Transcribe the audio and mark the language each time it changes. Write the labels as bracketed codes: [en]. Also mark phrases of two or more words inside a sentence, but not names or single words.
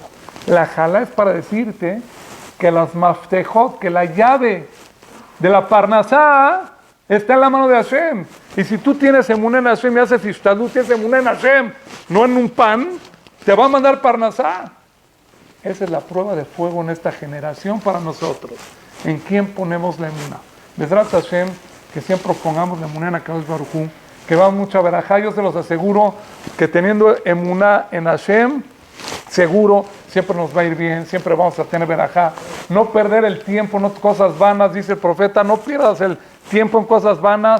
[es] La jalá es para decirte que las maftejot, que la llave de la parnasá está en la mano de Hashem. Y si tú tienes emuná en Hashem y haces ishtadut, tienes emuná en Hashem, no en un pan, te va a mandar parnasá. Esa es la prueba de fuego en esta generación para nosotros. ¿En quién ponemos la emuná? [he] בעזרת השם, [es] que siempre pongamos la emuná en [he] הקדוש ברוך הוא, [es] que va mucha verajá. Yo se los aseguro que teniendo emuná en Hashem, seguro, siempre nos va a ir bien, siempre vamos a tener verajá. No perder el tiempo en cosas vanas, dice el profeta, no pierdas el tiempo en cosas vanas.